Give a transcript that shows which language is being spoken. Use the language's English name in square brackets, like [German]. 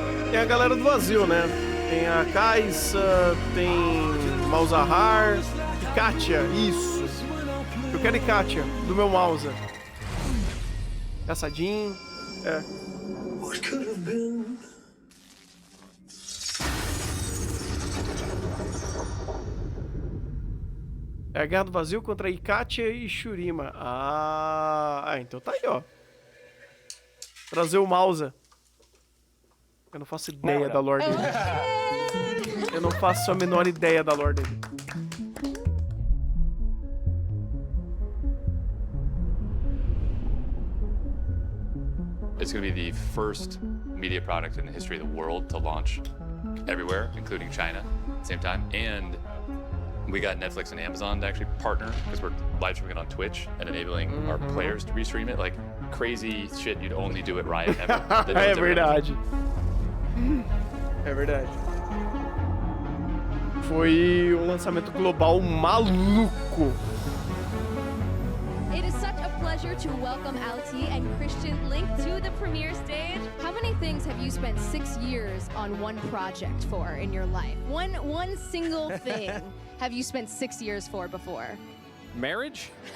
[Portuguese] Tem a galera do vazio, né? Tem a Kaisa, tem Malzahar e Katia, isso. Eu quero Katia, do meu Malza. [English] Caçadinho, What could have been? [Portuguese] É a Guerra do Vazio contra Ikatia e Shurima. Então tá aí, ó. Trazer o Mausa. Eu não faço ideia da lore dele. Eu não faço a menor ideia da lore dele. [English] It's going to be the first media product in the history of the world to launch everywhere, including China, at the same time. And we got Netflix and Amazon to actually partner because we're live streaming it on Twitch and enabling our players to restream it. Like crazy shit you'd only do at Riot ever. [Portuguese] É verdade. É verdade. Foi um lançamento global maluco. [English] It is such a pleasure to welcome LT and Christian Link to the premiere stage. How many things have you spent 6 years on one project for in your life? One single thing have you spent 6 years for before? Marriage?